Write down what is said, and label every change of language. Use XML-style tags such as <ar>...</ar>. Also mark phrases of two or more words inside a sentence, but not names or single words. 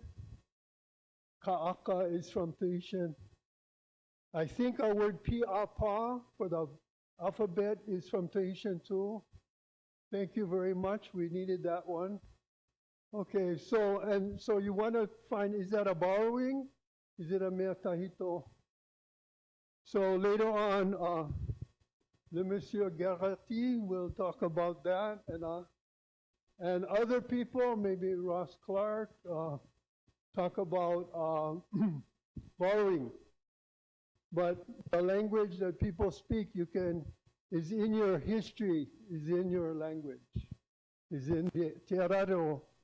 <en>Ka'aka is from Tahitian. I think our word pi'apa for the alphabet is from Tahitian too. Thank you very much. We needed that one. Okay, so you want to find, is that a borrowing? Is it a</en> <ty>mea tahito?</ty> <en>So later on, the Monsieur Garati will talk about that, and other people, maybe Ross Clark, talk about borrowing. But the language that people speak, is in your history, is in your language, is in the Tiararo.</en>